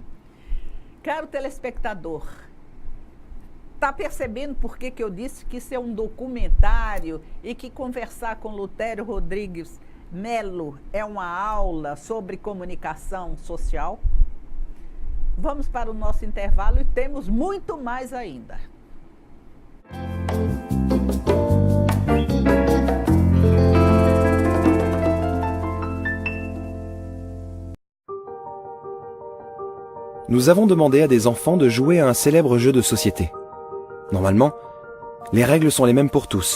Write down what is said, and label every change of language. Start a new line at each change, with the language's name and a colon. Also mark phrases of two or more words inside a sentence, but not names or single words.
Portuguese: Caro telespectador, está percebendo por que eu disse que isso é um documentário e que conversar com Lutério Rodrigues Melo é uma aula sobre comunicação social? Vamos para o nosso intervalo e temos muito mais ainda.
French: Nous avons demandé à des enfants de jouer à un célèbre jeu de société. Normalement, les règles sont les mêmes pour tous.